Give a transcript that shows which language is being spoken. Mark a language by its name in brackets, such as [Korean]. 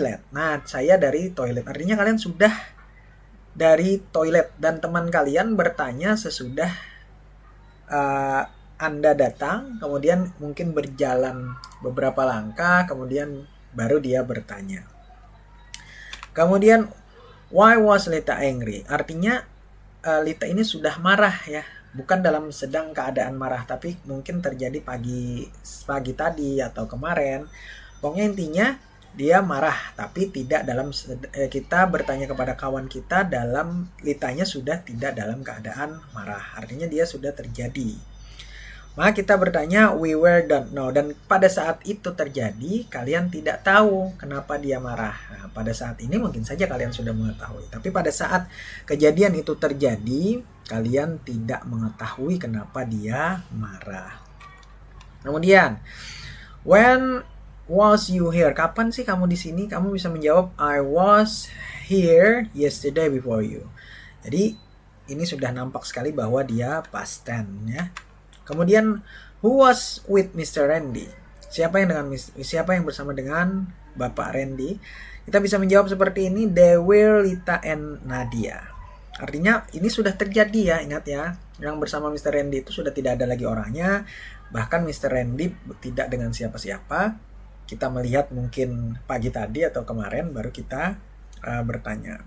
[Indonesian] Nah, saya dari toilet. Artinya kalian sudah dari toilet dan teman kalian bertanya sesudah Anda datang, kemudian mungkin berjalan beberapa langkah, kemudian baru dia bertanya. Kemudian [English] why was Lita angry? [Indonesian] Artinya Lita ini sudah marah ya. Bukan dalam sedang keadaan marah, tapi mungkin terjadi pagi tadi atau kemarin. Pokoknya intinya dia marah, tapi tidak dalam kita bertanya kepada kawan kita dalam Litanya sudah tidak dalam keadaan marah. Artinya dia sudah terjadi. Maka kita bertanya [English] we were don't know, [Indonesian] dan pada saat itu terjadi kalian tidak tahu kenapa dia marah. Nah, pada saat ini mungkin saja kalian sudah mengetahui, tapi pada saat kejadian itu terjadi kalian tidak mengetahui kenapa dia marah. Kemudian [English] when was you here? [Indonesian] Kapan sih kamu di sini? Kamu bisa menjawab [English] I was here yesterday before you. [Indonesian] Jadi ini sudah nampak sekali bahwa dia past tense ya. Kemudian [English] who was with Mr. Randy? [Indonesian] Siapa yang bersama dengan Bapak Randy? Kita bisa menjawab seperti ini, [English] they were Lita and Nadia. [Indonesian] Artinya ini sudah terjadi ya, ingat ya. Yang bersama Mr. Randy itu sudah tidak ada lagi orangnya. Bahkan Mr. Randy tidak dengan siapa-siapa. Kita melihat mungkin pagi tadi atau kemarin baru kita bertanya.